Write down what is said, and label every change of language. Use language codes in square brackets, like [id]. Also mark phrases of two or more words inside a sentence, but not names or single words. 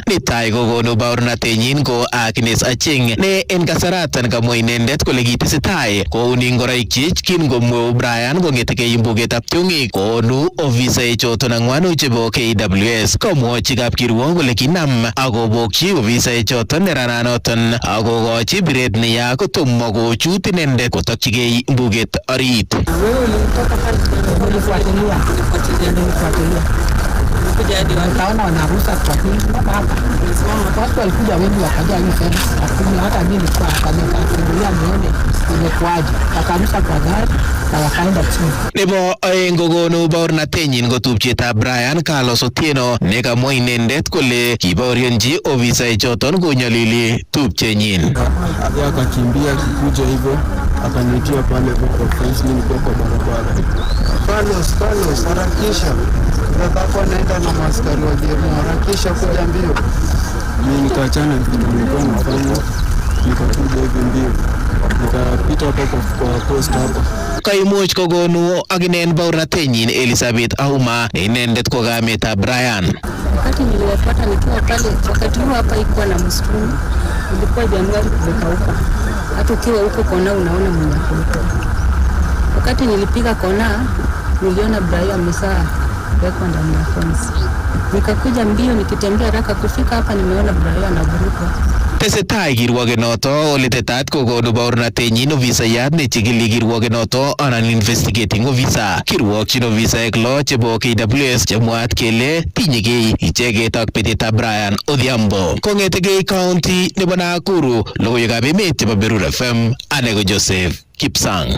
[kln] Netai kokonu baornatenyin ko Agnes Aching ne en kasaratan kamwa inendet kole kitesetai kouni ngoroikyik kingomweu Brian kongetegei mbugetab tiong'ik konu ofisaek choton ang'wanu chebo KWS. Komwochi kapkirwok kole kinam akobokyi ofisaek choton nerananoton akokochi biret neya kotomo kochut inendet kotokyigei mbuget orit. [sw] Nikaona wanaruhusa kwa hii hapa. Watu walikuja wengi wakaja hii fence, lakini hata mimi nilikuwa hapa nikafungulia nione imekuaje. Wakarusha kwa gari na wakaenda chini. [kln] Nebo aeng kokonu baornatenyin ko tupchetab Brian Carlos Otieno ne kamwa inendet kole kibaorionchi ofisaek choton konyolili tupchenyin. [sw] Akakimbia akikuja hivyo akanitia pale kwa fence, mimi nilikuwa kwa barabara. Carlos, harakisha. Nataka naenda na maskari wa jemu, harakisha kuja mbio. Mimi nikaachana nilikuwa nafanya, nikakuja hivi mbio. Nikapita hapo kwa post hapo. [kln] Kaimuch kokonu akinen baornatenyin Elizabeth Auma ne inendet ko kametab Brian. [sw] Wakati niliwapata nikiwa pale, wakati huo hapa ikuwa na msituni, ilikuwa Januari kumekauka. Hata ukiwa huko kona unaona mnyako. Wakati nilipiga kona, niliona Brian amesaa wekwa ndani ya fence. Nikakuja mbio nikitembea haraka kufika hapa, nimeona Brian anavuruka. [kln] Tesetai kirwogenoto ole tetat kokonu baornatenyin ofisayat nechigili kirwogenoto anan [en] investigating officer. [kln] Kirwokyin ofisaek lo chebo KWS chemwaat kele tinyegei icheket ak betetab Brian Odhiambo. Kongetegei county nebo Nakuru, logoiwekab emet chebo Berur FM, ane ko Joseph Kipsang.